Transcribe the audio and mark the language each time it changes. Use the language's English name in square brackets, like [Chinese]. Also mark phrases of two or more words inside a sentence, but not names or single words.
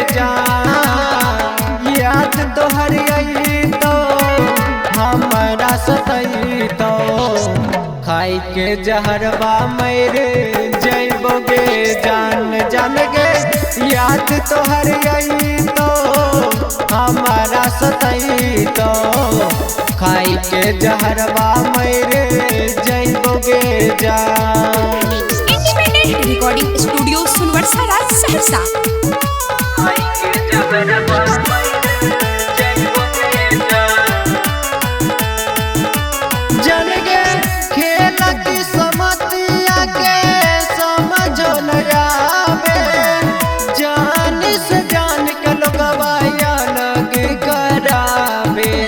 [Maithili] जान याद तोहर आई तो हमरा सतई तो खाई के जहरवा मरे जइबोगे जान जान गे याद तोहर आई तो हमारा सतई तो खाई के जहरवा मरे जइबोगे जान [English] Independent Recording Saharsa. [Maithili] जन गे खेल की समतिया के समझो न आवे, जान से जान के लोगवा अलग करावे।